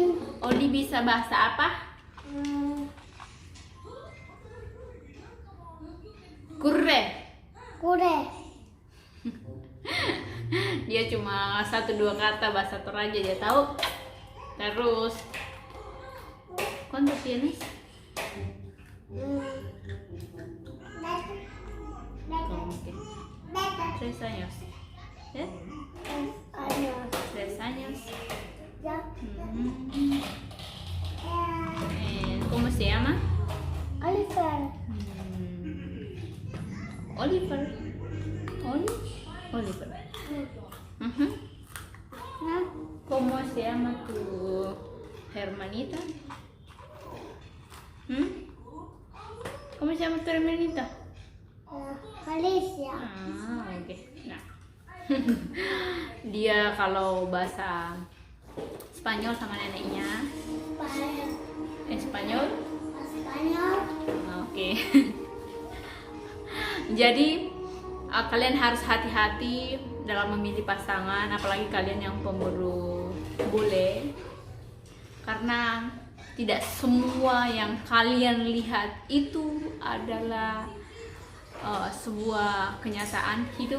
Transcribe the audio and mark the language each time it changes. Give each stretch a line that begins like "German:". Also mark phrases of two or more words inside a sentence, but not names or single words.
Indonesian: Oli bisa bahasa apa? Kure. Dia cuma 1-2 kata bahasa Toraja dia tahu.
Spanish: Terus ¿cuántos tienes? ¿Cómo que? 3 años. ¿Eh? 3 años. Ya. ¿Cómo se llama? Oliver. Oliver. Oliver. ¿Cómo se llama tu hermanita? ¿Cómo se llama tu hermanita? Alicia.
Indonesian: Oke. Nah. Dia kalau bahasa Spanyol sama neneknya. Spanyol? Oke. Jadi kalian harus hati-hati dalam memilih pasangan, apalagi kalian yang pemburu bule, karena tidak semua yang kalian lihat itu adalah sebuah kenyataan hidup.